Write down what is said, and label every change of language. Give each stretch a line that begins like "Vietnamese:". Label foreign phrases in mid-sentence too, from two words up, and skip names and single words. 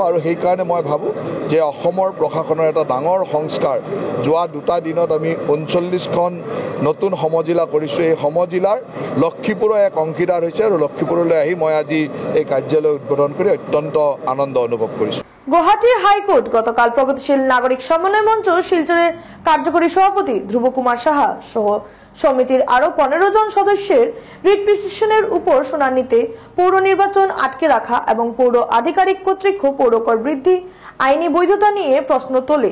Assamese: আৰু সেইকাৰণে মই ভাবোঁ যে অসমৰ প্ৰশাসনৰ এটা ডাঙৰ সংস্কাৰ। যোৱা 2টা দিনত আমি 39খন নতুন সমজিলা কৰিছোঁ। এই সমজিলাৰ লক্ষ্মীপুৰৰ এক অংশীদাৰ হৈছে আৰু লক্ষ্মীপুৰলৈ আহি মই আজি এই কাৰ্যালয় উদ্বোধন কৰি অত্যন্ত আনন্দ অনুভৱ কৰিছোঁ।
Bangla: গুৱাহাটী হাইকোর্ট গতকাল প্রগতিশীল নাগরিক সমন্বয় মঞ্চ শিলচরের কার্যকরী সভাপতি ধ্রুব কুমার সাহা সহ সমিতির আরো 15 জন সদস্যের
English: writ petition
Bangla: উপর শুনানিতে পৌর নির্বাচন আটকে রাখা এবং পৌর আধিকারিক কর্তৃক পৌরকর বৃদ্ধি আইনি বৈধতা নিয়ে প্রশ্ন তোলে।